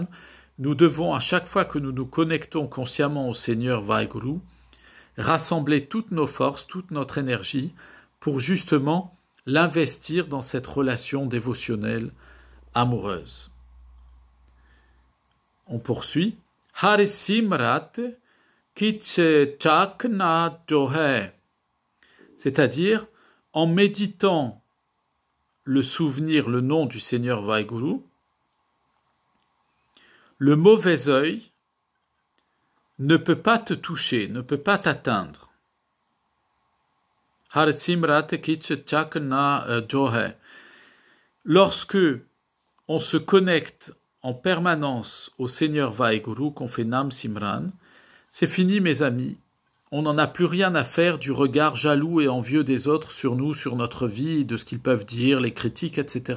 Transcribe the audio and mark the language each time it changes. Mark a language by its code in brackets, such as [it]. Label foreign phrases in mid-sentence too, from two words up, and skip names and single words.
[fr] Nous devons, à chaque fois que nous nous connectons consciemment au Seigneur Vaheguru, rassembler toutes nos forces, toute notre énergie, pour justement l'investir dans cette relation dévotionnelle amoureuse. On poursuit. [pa] Har simrat kich chak na jo hai. [fr] C'est-à-dire, en méditant le souvenir, le nom du Seigneur Vaheguru, le mauvais œil ne peut pas te toucher, ne peut pas t'atteindre. [pa] Har simrat kich chak na jo hai. [fr] Lorsque on se connecte en permanence au Seigneur Vaheguru, qu'on fait Nam Simran, c'est fini, mes amis. On n'en a plus rien à faire du regard jaloux et envieux des autres sur nous, sur notre vie, de ce qu'ils peuvent dire, les critiques, etc.